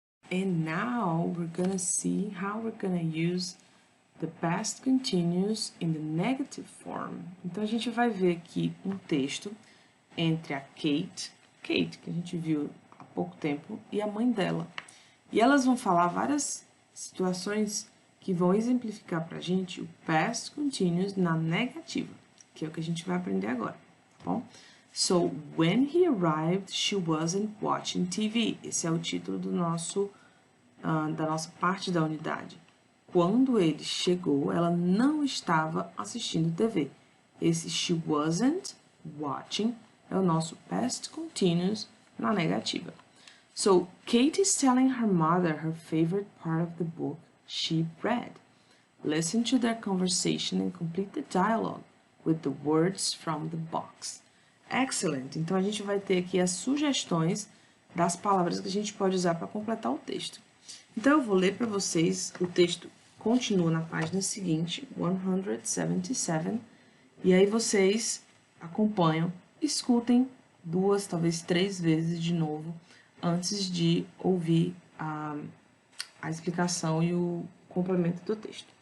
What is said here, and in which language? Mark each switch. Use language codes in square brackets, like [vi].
[en] And now we're gonna see how we're gonna use the past continuous in the negative form. [pt] Então a gente vai ver aqui um texto entre a Kate, que a gente viu há pouco tempo, e a mãe dela. E elas vão falar várias situações que vão exemplificar pra gente o past continuous na negativa, que é o que a gente vai aprender agora, tá bom? [en] So, when he arrived, she wasn't watching TV. [pt] Esse é o título do da nossa parte da unidade. Quando ele chegou, ela não estava assistindo TV. Esse [en] she wasn't watching [pt] é o nosso past continuous na negativa. [en] So, Kate is telling her mother her favorite part of the book she read. Listen to their conversation and complete the dialogue with the words from the box. Excellent! [pt] Então, a gente vai ter aqui as sugestões das palavras que a gente pode usar para completar o texto. Então, eu vou ler para vocês, o texto continua na página seguinte, 177, e aí vocês acompanham, escutem 2, talvez 3 vezes de novo, antes de ouvir a explicação e o complemento do texto.